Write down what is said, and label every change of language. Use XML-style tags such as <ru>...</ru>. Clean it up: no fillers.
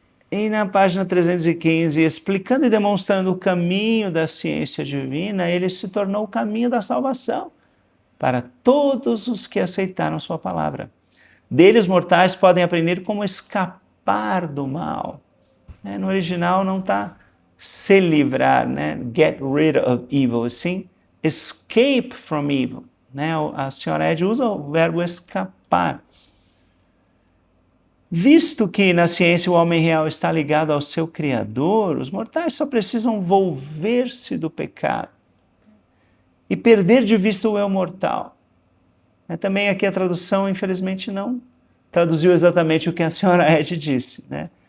<pt>E na página 315, explicando e demonstrando o caminho da ciência divina, ele se tornou o caminho da salvação para todos os que aceitaram sua palavra. Dele os mortais podem aprender como escapar do mal. No original não está se livrar, né?</pt> <en>Get rid of evil,</en> <pt>sim,</pt> <en>escape from evil, né?</en> <pt>A senhora Ed usa o verbo escapar. Visto que na ciência o homem real está ligado ao seu Criador, os mortais só precisam volver-se do pecado e perder de vista o eu mortal. Também aqui a tradução, infelizmente, não traduziu exatamente o que a senhora Ed disse, né?</pt>